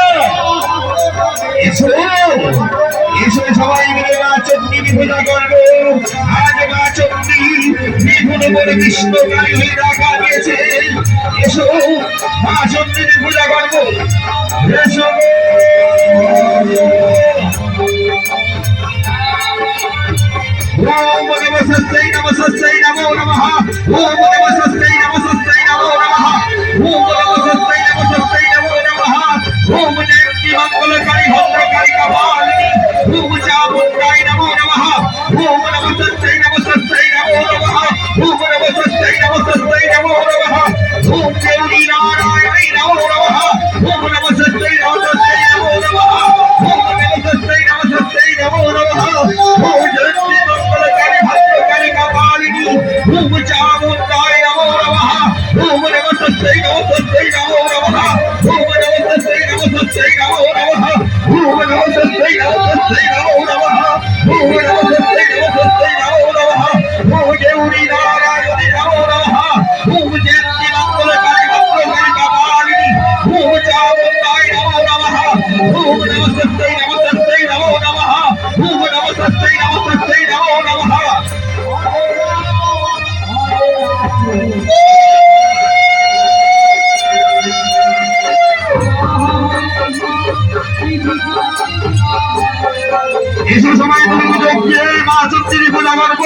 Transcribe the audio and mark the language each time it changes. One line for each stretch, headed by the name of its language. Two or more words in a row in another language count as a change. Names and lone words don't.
Bangla: এসো এসো সবাই মিলে মা চণ্ডীর পূজা করবো। আজ মা চণ্ডী নিপুণ বলে কৃষ্ণকালী হয়ে রাখা দিয়েছে। এসো মা চণ্ডীর পূজা করবো।
Sanskrit: এসো ওম নমস্তে নমস্তে নমো নমঃ। ওম নমস্তে নমস্তে নমো নমঃ। ওম নমস্তে নমস্তে নমো নমঃ। ওম জয়ন্তি মঙ্গলকারী ভদ্রকালী কপালিনী ওম চামুণ্ডায় নমো নমঃ। ওম নমস্তে নমস্তে নমো নমঃ। ওম নমস্তে নমস্তে নমো নমঃ। ওম দেবী নারায়ণী নমো নমঃ। ওম নমস্তে নমস্তে নমো নমঃ। ওম নমস্তে নমস্তে নমো নমঃ। ওম জয়ন্তি মঙ্গলকারী ভদ্রকালী কপালিনী ওম চামুণ্ডায় নমো নমঃ। ওম নমস্তে নমস্তে নমো নমঃ। ওম নমস্তে নমস্তে নমো নমঃ। ওম নমস্তে নমস্তে নমো নমঃ। ওম নমস্তে নমস্তে নমো নমঃ। ওম দেবী নারায়ণী নমো নমঃ। ওম জয়ন্তি মঙ্গলকারী ভদ্রকালী কপালিনী ওম চামুণ্ডায় নমো নমঃ। ওম নমস্তে নমস্তে নমো নমঃ। ওম নমস্তে নমস্তে নমো নমঃ।
Bangla: এসো সবাই মিলে যোগ দিয়ে মা চণ্ডীর পূজা করবো।